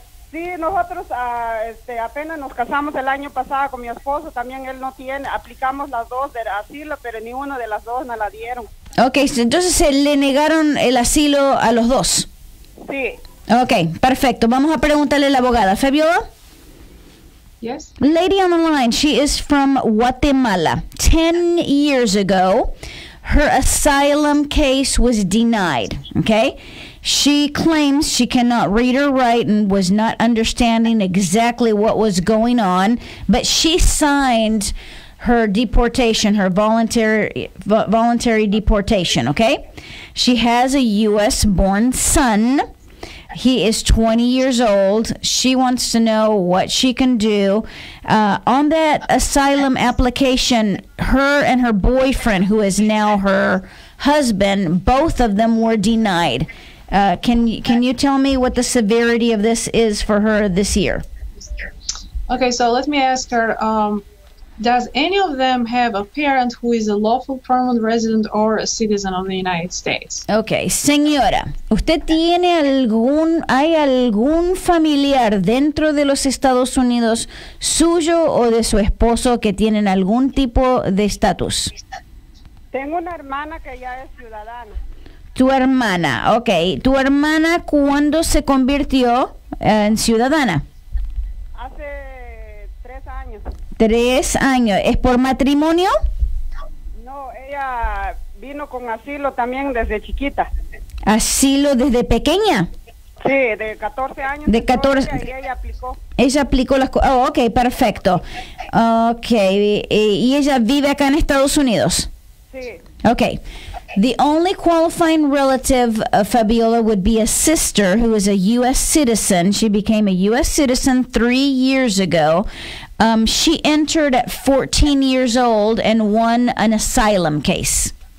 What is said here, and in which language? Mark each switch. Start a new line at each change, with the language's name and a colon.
Spanish: Sí, nosotros apenas nos casamos el año pasado con mi esposo. También él no tiene. Aplicamos las 2 del asilo, pero ni una de las 2 nos la dieron. Ok, entonces se le negaron el asilo a los dos. Sí. Ok, perfecto. Vamos a preguntarle a la abogada. Fabiola?
English: Yes. Lady on the line, she is from Guatemala. 10 years ago, her asylum case was denied, okay? She claims she cannot read or write and was not understanding exactly what was going on, but she signed her deportation, her voluntary deportation, okay? She has a U.S.-born son. He is 20 years old. She wants to know what she can do. On that asylum application, her and her boyfriend, who is now her husband, both of them were denied. Can you tell me what the severity of this is for her this year? Okay, so let me ask her, does any of them have a parent who is a lawful permanent resident or a citizen of the United States?
Spanish: Okay, señora, ¿usted tiene hay algún familiar dentro de los Estados Unidos suyo o de su esposo que tienen algún tipo de estatus? Tengo una hermana que ya es ciudadana. Tu hermana, ok. ¿Tu hermana cuándo se convirtió en ciudadana? Hace 3 años. 3 años. ¿Es por matrimonio? No, ella vino con asilo también desde chiquita. ¿Asilo desde pequeña? Sí, de 14 años. De 14. Y ella aplicó. Ella aplicó las cosas. Oh, ok, perfecto. Ok, ¿y ella vive acá en Estados Unidos? Sí. Ok.
English: The only qualifying relative of Fabiola would be a sister who is a U.S. citizen. She became a U.S. citizen 3 years ago. She entered at 14 years old and won an asylum case.